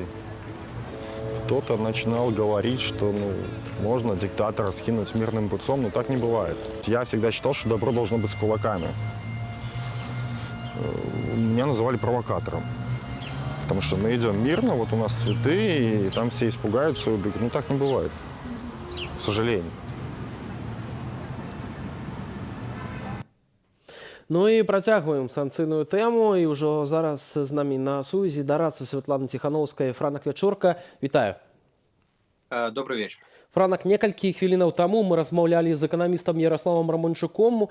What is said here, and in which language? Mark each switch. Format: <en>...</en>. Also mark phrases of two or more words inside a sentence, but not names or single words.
<ru>Кто-то начинал говорить, что можно диктатора скинуть мирным путем, но так не бывает. Я всегда считал, что добро должно быть с кулаками. Меня называли провокатором. Потому что мы идем мирно, вот у нас цветы, и там все испугаются и убегут. Так не бывает, к сожалению.</ru> <be>І працягваем санкцыйную тэму, і ўжо зараз з намі на сувязі дарацца Святлана Ціхановская, Франак Вячорка. Вітаю.</be> <ru>Добрый вечер.</ru> <be>Франак, некалькі хвілінаў таму мы размаўлялі з эканамістам Ярославам Рамончуком.</be>